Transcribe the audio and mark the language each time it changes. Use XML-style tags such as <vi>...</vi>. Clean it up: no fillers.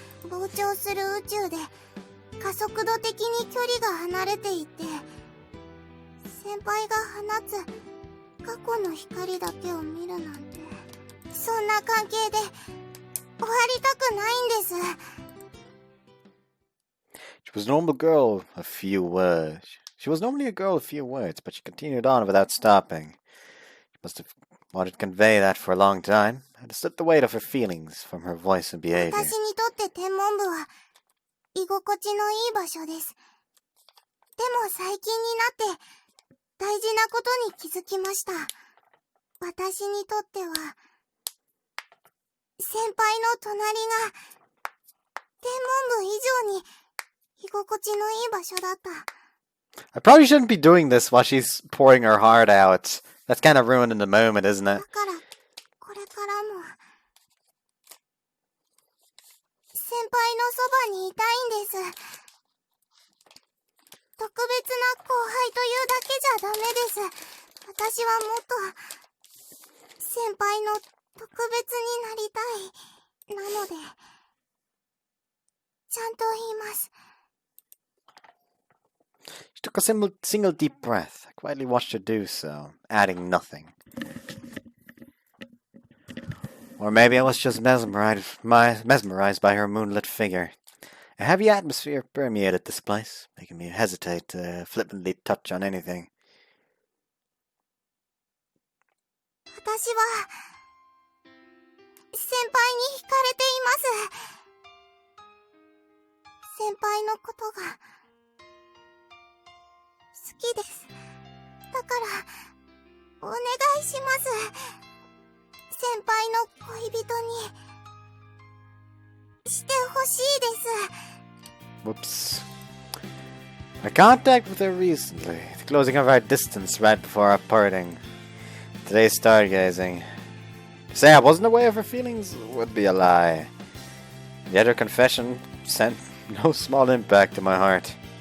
<ja>膨張する宇宙で加速度的に距離が離れていて、先輩が放つ過去の光だけを見るなんて、そんな関係で終わりたくないんです。</ja> <en>She was a normal girl, a few words. She was normally a girl of few words, but she continued on without stopping. She must have wanted to convey that for a long time. I understood the weight of her feelings from her voice and behavior.</en> <ja>私にとって天文部は居心地のいい場所です。でも最近になって大事なことに気づきました。私にとっては先輩の隣が天文部以上に居心地のいい場所だった。</ja> <en>I probably shouldn't be doing this while she's pouring her heart out. That's kind of ruining the moment, isn't it?</en> <ja>だからこれからも先輩のそばにいたいんです。特別な後輩というだけじゃダメです。私はもっと先輩の特別になりたい。なのでちゃんと言います。</ja> <en>She took a single deep breath. I quietly watched her do so, adding nothing. Or maybe I was just mesmerized by her moonlit figure. A heavy atmosphere permeated this place, making me hesitate to flippantly touch on anything.</en> <ja>私は先輩に惹かれています。先輩のことが好きです。だからお願いします。先輩の恋人にしてほしいです。</ja> <en>Whoops. My contact with her recently, the closing of our distance right before our parting. Today's stargazing. To say I wasn't aware of her feelings would be a lie. Yet her confession sent no small impact to my heart.</en>